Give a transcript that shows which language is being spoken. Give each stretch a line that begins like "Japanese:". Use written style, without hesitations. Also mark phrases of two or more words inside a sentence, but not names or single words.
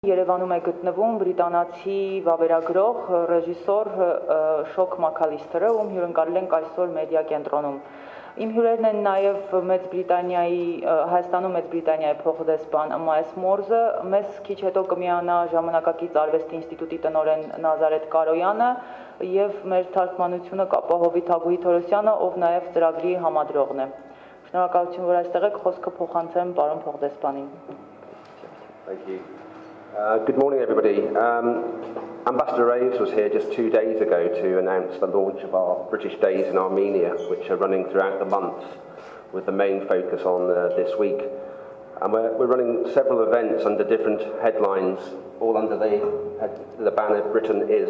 Armenian: Երևանում է գտնվում բրիտանացի վավերագրող, ռեժիսոր Շոն Մաքալիսթերը, ում հյուրընկալել ենք այսօր Մեդիա Կենտրոնում։ Իմ հյուրերն են նաև Մեծ Բրիտանիայի, Հայաստանում Մեծ Բրիտանիայի փոխդեսպան Ըմայըս Մորզը, մեզ քիչ հետո կմիանա Ժամանակակից արվեստի ինստիտուտի տնօրեն Նազարեթ Կարոյանը եւ մեր թարգմանությունը կապահովի Թագուհի Թորոսյանը, ով նաև ծրագրի համադրողն է։ Շնորհակալություն, որ այստեղ եք, խոսքը փոխանցեմ պարոն փոխդեսպանին։
English: Thank you. Good morning, everybody. Ambassador Raves was here just 2 days ago to announce the launch of our British Days in Armenia, which are running throughout the month, with the main focus on this week. And we're running several events under different headlines, all under the banner Britain Is.